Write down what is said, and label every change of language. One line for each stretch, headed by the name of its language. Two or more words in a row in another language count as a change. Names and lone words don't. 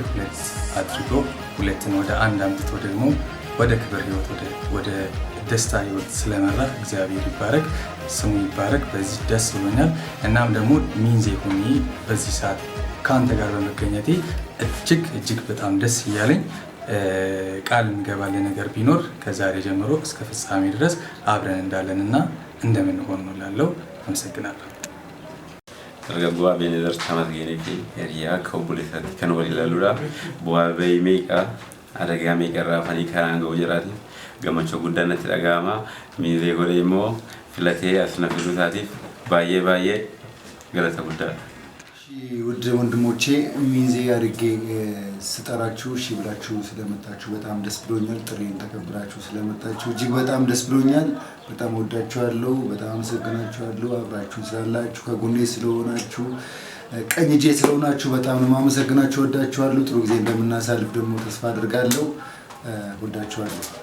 Amharic: ሁለት አድርጎ ሁለትን ወደ አንድ አምጥቶ ደግሞ ወደ ክብር ህይወት ወደ ደስታ ህይወት ስለመራ እግዚአብሔር ይባረክ ስሙ ይባረክ በዚህ ደስ ብሎኛል እናም ደግሞ ሚንዜ ሆኜ በዚህ ሰዓት ካንተ ጋር በመገኘቴ እጅግ በጣም ደስ ይያለኝ ቃል እንገባለን ነገር ቢኖር ከዛሬ ጀምሮ እስከ ፍጻሜ ድረስ አብረን እንዳለንና እንደምንሆን ነው ላለው አመሰግናለሁ
Oromo: dargaggoo Abenezer Tamasgeenii fi hiriyaa akka obboleessaatti kan wal ilaaluudha. Bu'aa bahii meeqa adagaa meeqa irraa fanii karaan ga'u jedhaati. Gammachuu guddaan natti dhaga'ama. Miizee godhee immoo filatee as na fiduu isaatiif baay'ee galata guddaadha.
Amharic: ውድ ወንድሞቼ ሚዜ አድርጌ ስጠራችሁ እሺ ብላችሁ ስለመጣችሁ በጣም ደስ ብሎኛል። ጥሬን ተቀብላችሁ ስለመጣችሁ እጅግ በጣም ደስ ብሎኛል። በጣም ወዳችኋለሁ። በጣም አመሰግናችኋለሁ። አብራችሁ ስላላችሁ ከጎኔ ስለሆናችሁ ቀኝ እጄ ስለሆናችሁ በጣም ነው ማመሰግናችሁ። ወዳችኋለሁ። ጥሩ ጊዜ እንደምናሳልፍ ደግሞ ተስፋ አድርጋለሁ። ወዳችኋለሁ።